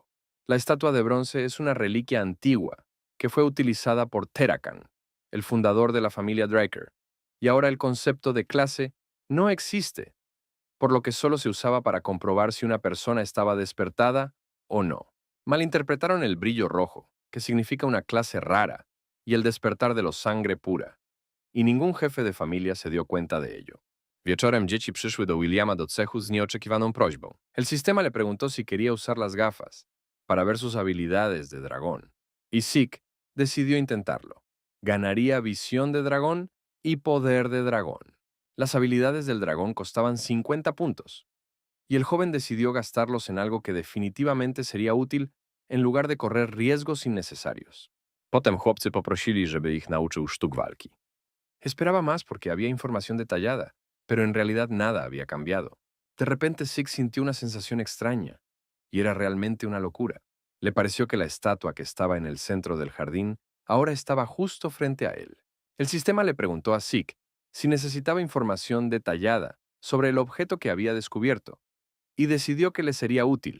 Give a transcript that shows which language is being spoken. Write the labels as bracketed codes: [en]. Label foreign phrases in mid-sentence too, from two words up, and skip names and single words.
[es] La estatua de bronce es una reliquia antigua que fue utilizada por Terakan, el fundador de la familia Draker, y ahora el concepto de clase no existe, por lo que solo se usaba para comprobar si una persona estaba despertada o no. Malinterpretaron el brillo rojo, que significa una clase rara, y el despertar de los sangre pura, y ningún jefe de familia se dio cuenta de ello. [pl] Wieczorem dzieci przyszły do Williama do cechu z nieoczekiwaną prośbą. [es] El sistema le preguntó si quería usar las gafas para ver sus habilidades de dragón, y Zeke decidió intentarlo. Ganaría visión de dragón y poder de dragón. Las habilidades del dragón costaban 50 puntos, y el joven decidió gastarlos en algo que definitivamente sería útil en lugar de correr riesgos innecesarios. [pl] Potem chłopcy poprosili, żeby ich nauczył sztuk walki. [es] Esperaba más porque había información detallada, pero en realidad nada había cambiado. De repente Zeke sintió una sensación extraña, y era realmente una locura. Le pareció que la estatua que estaba en el centro del jardín ahora estaba justo frente a él. El sistema le preguntó a Zeke si necesitaba información detallada sobre el objeto que había descubierto, y decidió que le sería útil.